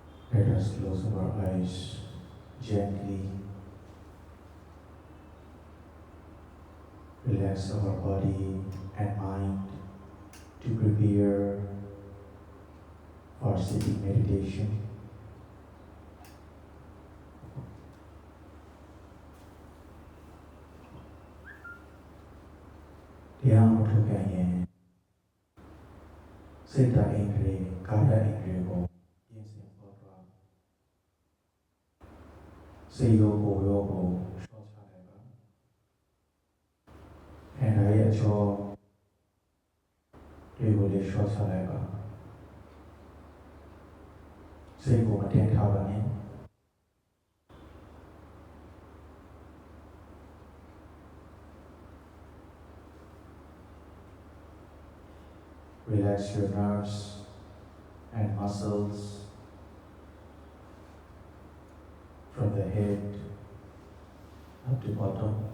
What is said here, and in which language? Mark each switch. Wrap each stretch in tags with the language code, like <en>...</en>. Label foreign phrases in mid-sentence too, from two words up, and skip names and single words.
<en>Let us close our eyes gently, relax our body and mind to prepare for sitting meditation.</en> <my>တရားမထုတ်ပြန်ရင်စိတ်ဓာတ်အင်္ဂရေကာယအင်္ဂရေကိုပြင်ဆင်ပေါ်သွားစိတ်ရောကိုယ်ရောကိုလျှော့ချလိုက်ပါခန္ဓာရဲ့အချော တွေကိုလည်းလျှော့ချလိုက်ပါစိတ်ကိုမတင်ထားပါနဲ့</my> <en>Relax your nerves and muscles from the head up to bottom.</en>